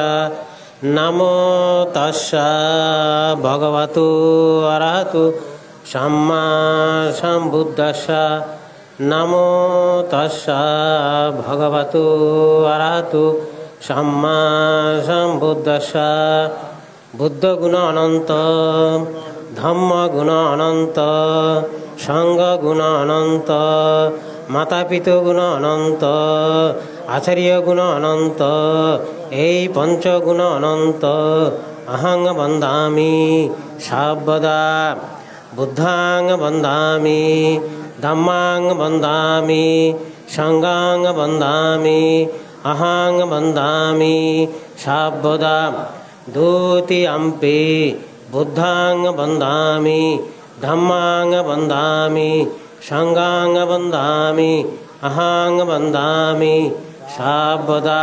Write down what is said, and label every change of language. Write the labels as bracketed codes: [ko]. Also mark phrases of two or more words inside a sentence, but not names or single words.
[pi] নমো তস্যা ভগবতু আরাহতু সাম্মা সম্বুদ্ধস্য। নমো তস্যা ভগবতু আরাহতু সাম্মা সম্বুদ্ধস্য। [bn] বুদ্ধ গুণ অনন্ত, ধম্ম গুণ অনন্ত, সংঘ গুণ অনন্ত, মাতা পিতা গুণ অনন্ত, আচার্য গুণ অনন্ত, এই পঞ্চগুণ অনন্ত। [pi] অহং বন্দামি সর্বদা, বুদ্ধাং বন্দামি, ধম্মাং বন্দামি, সংঘাং বন্দামি, অহং বন্দামি সর্বদা। দ্বিতীয়ম্পি বুদ্ধাং বন্দামি, ধম্মাং বন্দামি, সংঘাং বন্দামি, অহং বন্দামি সর্বদা।